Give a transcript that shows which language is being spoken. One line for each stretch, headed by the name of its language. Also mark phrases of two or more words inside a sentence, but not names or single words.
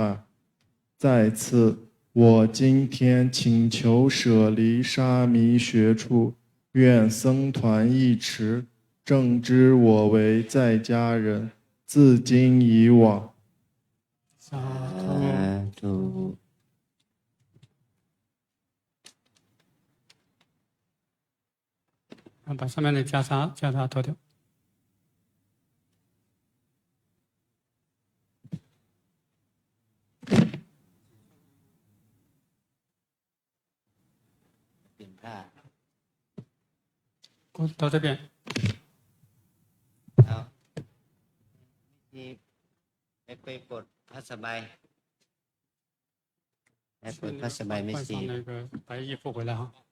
Chinese: 再次，我今天请求舍离沙弥学处，愿僧团一持，正知我为在家人，自今以往。萨
Thai: สาธุ
Chinese: 把上面的袈裟脱掉。
Thai: เปลี่ยนผ้า
Chinese: 到这边。
Thai: เอาที่ไปปลดผ้าสบายไปปลดผ้าสบายไม่
Chinese: 换
Thai: สี
Chinese: 上那个白衣服回来哈。